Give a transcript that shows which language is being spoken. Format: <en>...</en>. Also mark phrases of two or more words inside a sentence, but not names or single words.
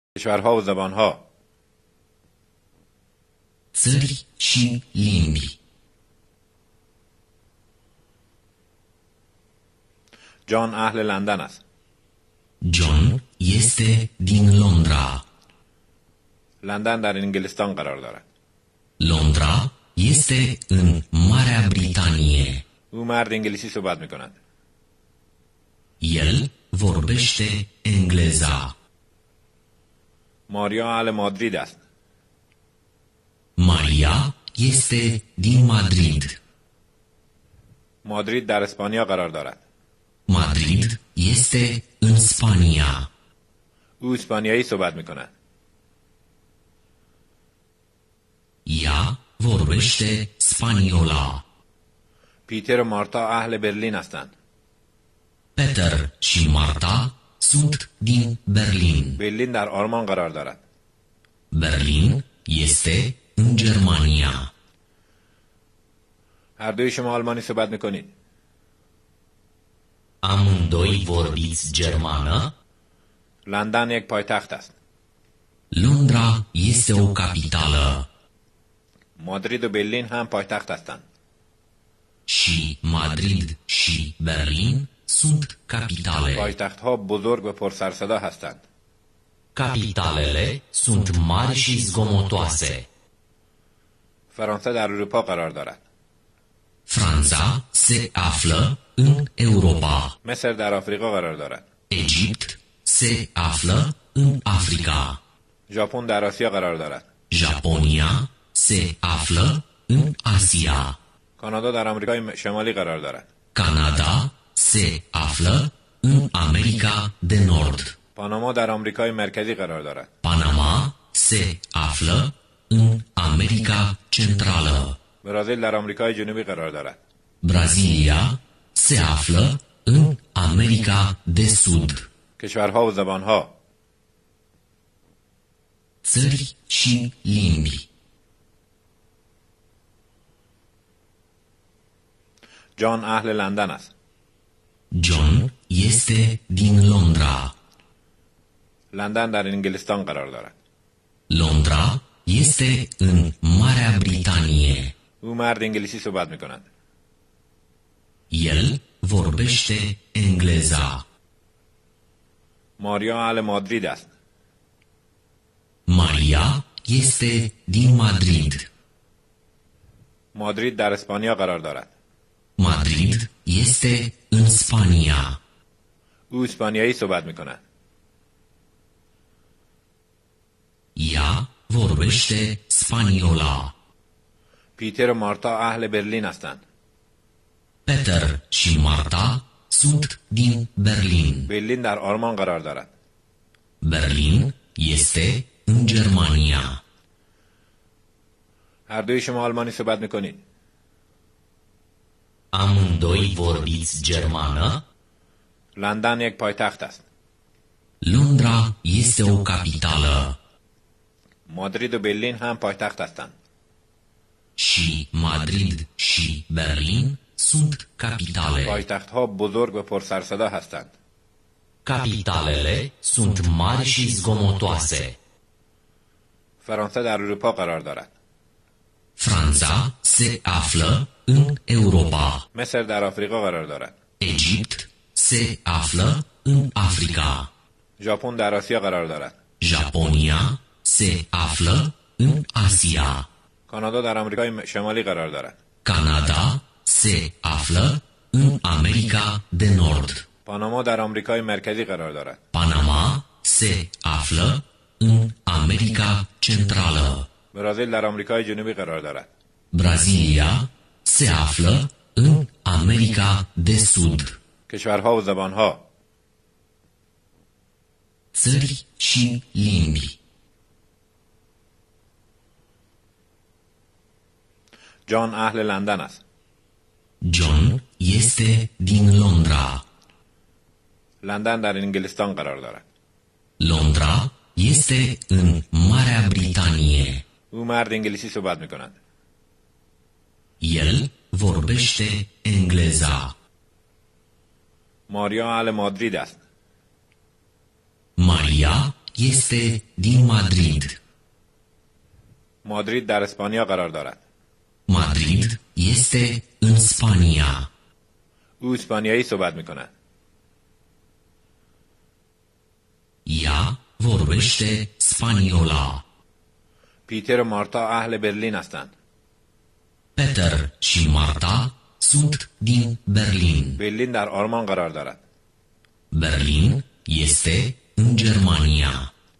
<fa>کشورها و زبانها.</fa> <ro>țări și limbi.</ro> <fa>جان اهل لندن است.</fa> <ro>John este din Londra.</ro> <fa>لندن در انگلستان قرار دارد.</fa> <ro>Londra este în Marea Britanie.</ro> <fa>او مرد انگلیسی صحبت می کند.</fa> <ro>El vorbește engleza.</ro> <fa>ماریا اهل مادرید است.</fa> <ro>Maria este din Madrid.</ro> <fa>مادرید در اسپانیا قرار دارد.</fa> <ro>Madrid este în Spania.</ro> <fa>او اسپانیایی صحبت می کند.</fa> <ro>Ea vorbește spaniola.</ro> <fa>پیتر و مارتا اهل برلین هستند.</fa> <ro>Peter și Marta sunt din Berlin.</ro> <fa>برلین در آلمان قرار دارد.</fa> <ro>Berlin este în Germania.</ro> <fa>هر دوی شما آلمانی صحبت می کنید.</fa> <ro>Amândoi vorbiți germană?</ro> <fa>لندن یک پایتخت است.</fa> <ro>Londra este o capitală.</ro> <fa>مادرید و برلین هم پایتخت هستند.</fa> <ro>Și Madrid și Berlin sunt capitale.</ro> <fa>پایتخت‌ها بزرگ و پرسرصدا هستند.</fa> <ro>Capitalele sunt mari și zgomotoase.</ro> <fa>فرانسه در اروپا قرار دارد.</fa> <ro>Franța se află în Europa.</ro> <fa>مصر در آفریقا قرار دارد.</fa> <ro>Egipt se află în Africa.</ro> <fa>ژاپن در آسیا قرار دارد.</fa> <ro>Japonia se află în Asia.</ro> <fa>کانادا در آمریکای شمالی قرار دارد.</fa> <ro>Canada se află în America de Nord.</ro> <fa>پاناما در آمریکای مرکزی قرار دارد.</fa> <ro>Panama se află în America Centrală.</ro> <fa>برزیل در آمریکای جنوبی قرار دارد.</fa> <ro>Brazilia se află în America de Sud.</ro> <fa>کشورها و زبانها.</fa> <ro>țări și limbi.</ro> <fa>جان اهل لندن است.</fa> <ro>John este din Londra.</ro> <fa>لندن در انگلستان قرار دارد.</fa> <ro>Londra este în Marea Britanie.</ro> <fa>او مرد انگلیسی صحبت می کند.</fa> <ro>El vorbește engleza.</ro> <fa>ماریا اهل مادرید است.</fa> <ro>Maria este din Madrid.</ro> <fa>مادرید در اسپانیا قرار دارد.</fa> <ro>Madrid este în Spania.</ro> <fa>او اسپانیایی صحبت می کند.</fa> <ro>Ea vorbește spaniola.</ro> <fa>پیتر و مارتا اهل برلین هستند.</fa> <ro>Peter și Marta sunt din Berlin.</ro> <fa>برلین در آلمان قرار دارد.</fa> <ro>Berlin este în Germania.</ro> <fa>هر دوی شما آلمانی صحبت می کنید.</fa> <ro>Amândoi vorbiți germană?</ro> <fa>لندن یک پایتخت است.</fa> <ro>Londra este o capitală.</ro> <fa>مادرید و برلین هم پایتخت هستند.</fa> <ro>Și Madrid și Berlin sunt capitale.</ro> <fa>پایتخت‌ها بزرگ و پرسرصدا هستند.</fa> <ro>Capitalele sunt mari și zgomotoase.</ro> <fa>فرانسه در اروپا قرار دارد.</fa> <ro>Franța se află în Europa.</ro> <fa>مصر در آفریقا قرار دارد.</fa> <ro>Egipt se află în Africa.</ro> <fa>ژاپن در آسیا قرار دارد.</fa> <ro>Japonia se află în Asia.</ro> <fa>کانادا در آمریکای شمالی قرار دارد.</fa> <ro>Canada se află în America de Nord.</ro> <fa>پاناما در آمریکای مرکزی قرار دارد.</fa> <ro>Panama se află în America Centrală.</ro> <fa>برزیل در آمریکای جنوبی قرار دارد.</fa> <ro>Brazilia se află în America de Sud.</ro> <fa>کشورها و زبانها.</fa> <ro>țări și limbi.</ro> <fa>جان اهل لندن است.</fa> <ro>John este din Londra.</ro> <fa>لندن در انگلستان قرار دارد.</fa> <ro>Londra este în Marea Britanie.</ro> <fa>او مرد انگلیسی صحبت می کند.</fa> <ro>El vorbește engleza.</ro> <fa>ماریا اهل مادرید است.</fa> <ro>Maria este din Madrid.</ro> <fa>مادرید در اسپانیا قرار دارد.</fa> <ro>Madrid este în Spania.</ro> <fa>او اسپانیایی صحبت می کند.</fa> <ro>Ea vorbește spaniola.</ro> <fa>پیتر و مارتا اهل برلین هستند.</fa> <ro>Peter și Marta sunt din Berlin.</ro> <fa>برلین در آلمان قرار دارد.</fa> <ro>Berlin este în Germania.</ro>